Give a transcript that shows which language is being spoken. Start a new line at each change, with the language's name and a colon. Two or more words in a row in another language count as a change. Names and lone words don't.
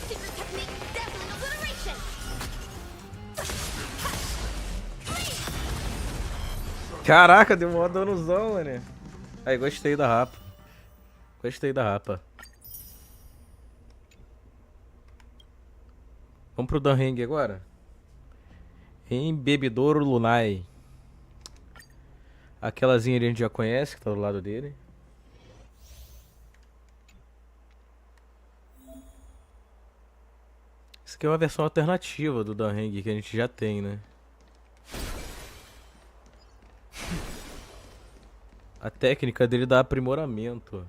Portuguese: Caraca, deu mó danozão, mano. Aí, gostei da Rapa. Gostei da Rapa. Vamos pro Danheng agora. Embebedouro Lunai. Aquelazinha ali a gente já conhece, que tá do lado dele. Isso aqui é uma versão alternativa do Danheng que a gente já tem, né? A técnica dele dá aprimoramento.